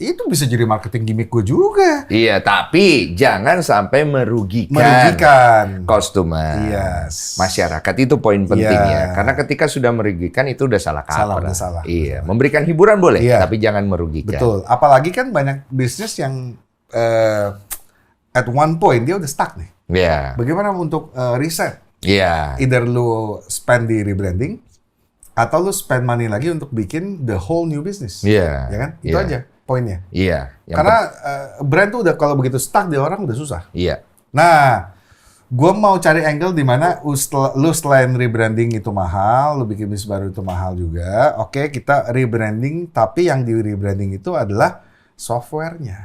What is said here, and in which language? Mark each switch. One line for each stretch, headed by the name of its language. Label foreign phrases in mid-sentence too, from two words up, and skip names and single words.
Indonesian: Itu bisa jadi marketing gimmick gua juga. Iya, tapi jangan sampai merugikan customer. Yes. Masyarakat itu poin penting Iya. ya. Karena ketika sudah merugikan itu udah salah kaprah. Udah salah. Iya, memberikan hiburan boleh, Iya. tapi jangan merugikan. Betul. Apalagi kan banyak bisnis yang
English: at one point
Indonesian: dia udah stuck nih. Iya. Bagaimana untuk reset? Iya. Either lu spend di rebranding atau lu
English: spend money
Indonesian: lagi untuk bikin
English: the whole new business.
Indonesian: Iya. Ya kan? Itu Iya. aja poinnya. Iya. Karena brand tuh udah kalau begitu stuck di orang udah susah. Iya. Nah, gue mau cari angle di mana lu selain rebranding itu mahal, lu bikin bisnis baru itu mahal juga. Oke, kita rebranding, tapi yang di rebranding itu adalah softwarenya,